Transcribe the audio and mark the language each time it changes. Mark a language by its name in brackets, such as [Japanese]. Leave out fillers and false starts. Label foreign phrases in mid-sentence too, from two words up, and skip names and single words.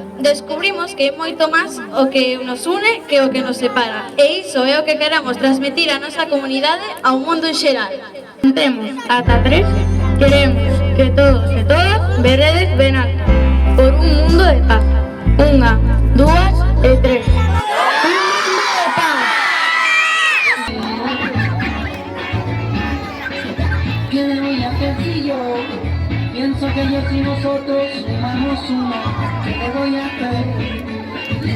[Galician] Descubrimos que é moito máis o que nos une que o que nos separa. E iso é o que queremos transmitir a nosa comunidade ao mundo en xeral. Temos ata 3, queremos que todos e todas veredes ben alto por un mundo de paz. 1, 2 e 3. [Spanish] ¿Qué le voy a hacer si yo pienso que ellos y nosotros somos uno? ¿Qué le voy a hacer?